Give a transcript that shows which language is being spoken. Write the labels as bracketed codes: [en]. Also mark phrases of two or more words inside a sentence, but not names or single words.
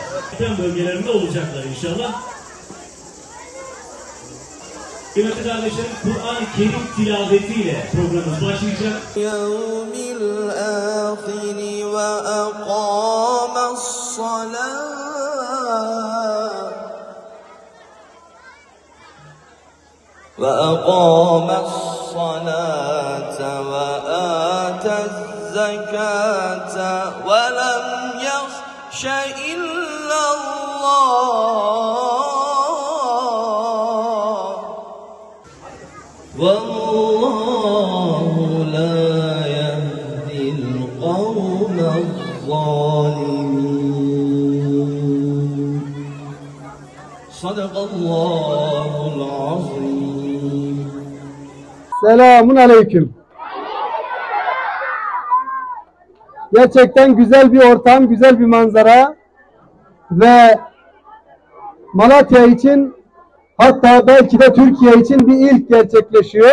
[tr] Bütün bölgelerinde olacaklar inşallah. Kıymetli kardeşlerim, Kur'an-ı Kerim tilavetiyle programımız başlayacak. [ar] واليوم الآخر وأقام الصلاة وأقام الصلاة وآتى الزكاة ولم يخش إلا الله والله لا يهدي القوم الظالمين صدق الله العظيم. [tr] Selamun aleyküm. Gerçekten güzel bir ortam, güzel bir manzara ve Malatya için, hatta belki de Türkiye için bir ilk gerçekleşiyor.